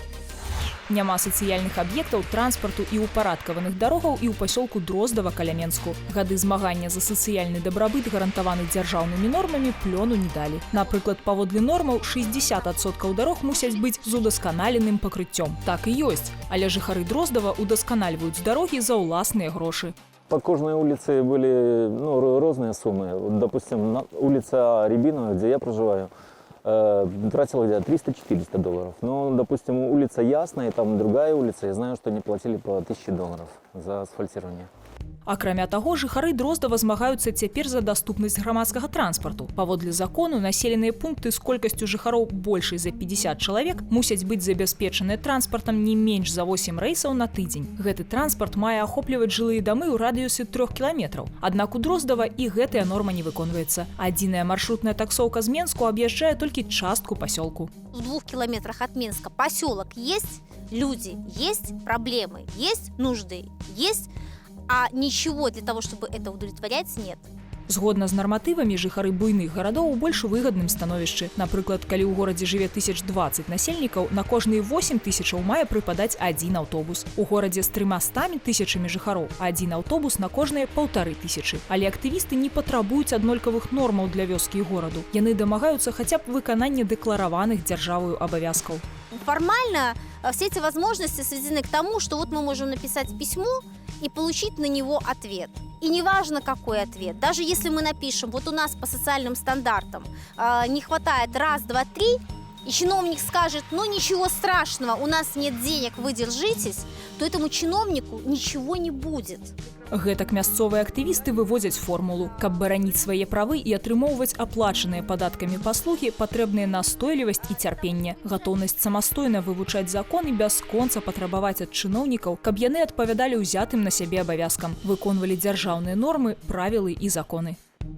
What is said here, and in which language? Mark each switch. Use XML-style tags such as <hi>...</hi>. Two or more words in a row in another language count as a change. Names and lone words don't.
<be>Няма сацыяльных аб'ектаў, транспарту і ўпарадкаваных дарогаў і ў пасёлку Дроздава каля Менску. Гады змагання за сацыяльны дабрабыт, гарантаваны дзяржаўнымі нормамі, плёну не далі. Напрыклад, паводле нормаў 60% дарог мусяць быць з удасканаленым пакрыццём. Так і ёсць, але жыхары Дроздава удасканальваюць дарогі за ўласныя грошы.</be> <ru>По каждой улице были разные суммы. Вот, допустим, улица Рябинова, где я проживаю, тратила где-то $300-400. Но, допустим, улица Ясная, там другая улица, я знаю, что они платили по $1000 за асфальтирование.</ru> <be>Акрамя таго, жыхары Дроздава змагаюцца цяпер за даступнасць грамадскага транспарту. Паводле закону, населеныя пункты з колькасцю жыхароў большай за 50 чалавек мусяць быць забяспечаныя транспартам не менш за 8 рэйсаў на тыдзень. Гэты транспарт мае ахопліваць жылыя дамы ў радыусе 3 кіламетраў. Аднак у Дроздава і гэтая норма не выконваецца. Адзіная маршрутная таксоўка з Менску аб'язджае толькі частку пасёлку.</be> <ru>В 2 километрах от Минска поселок есть, люди есть, проблемы есть, нужды есть, а ничего для того, чтобы это удовлетворять, нет.</ru> <be>Згодна з нарматывамі, жыхары буйных гарадоў у больш выгадным становішчы. Напрыклад, калі ў горадзе жыве 1020 насельнікаў, на кожныя 8 тысячаў мае прыпадаць адзін аўтобус. У горадзе з 300 тысячамі жыхароў адзін аўтобус на кожныя 1500. Але актывісты не патрабуюць аднолькавых нормаў для вёскі і гораду. Яны дамагаюцца хаця б выканання дэклараваных дзяржавою абавязкаў.</be> <ru>Формально все эти возможности сведены к тому, что вот мы можем написать письмо и получить на него ответ. И неважно, какой ответ. Даже если мы напишем, вот у нас по социальным стандартам не хватает 1, 2, 3, и чиновник скажет, ну ничего страшного, у нас нет денег, вы держитесь, то этому чиновнику ничего не будет.</ru> <be>Гэтак мясцовыя актывісты выводзяць формулу. Каб бараніць свае правы і атрымоўваць аплачаныя падаткамі паслугі, патрэбныя настойлівасць і цярпенне, гатоўнасць самастойна вывучаць закон і бясконца патрабаваць ад чыноўнікаў, каб яны адпавядалі ўзятым на сябе абавязкам, выконвалі дзяржаўныя нормы, правілы і законы.</be>